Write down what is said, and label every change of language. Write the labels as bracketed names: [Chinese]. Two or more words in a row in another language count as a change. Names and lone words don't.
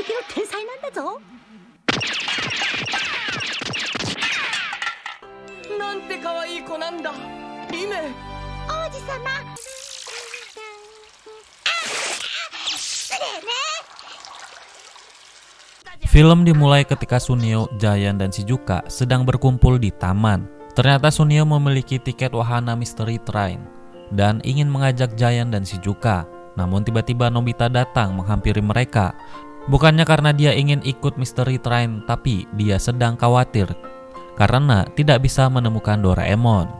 [Japanese] 天才なんだぞ。なんて可愛い子なんだ、リメ。王子様。失礼ね。 [Indonesian] Film dimulai ketika Suneo, Giant, dan Shizuka sedang berkumpul di taman. Ternyata Suneo memiliki tiket wahana Mystery Train dan ingin mengajak Giant dan Shizuka. Namun tiba-tiba Nobita datang menghampiri mereka. Bukannya karena dia ingin ikut Mystery Train, tapi dia sedang khawatir karena tidak bisa menemukan Doraemon.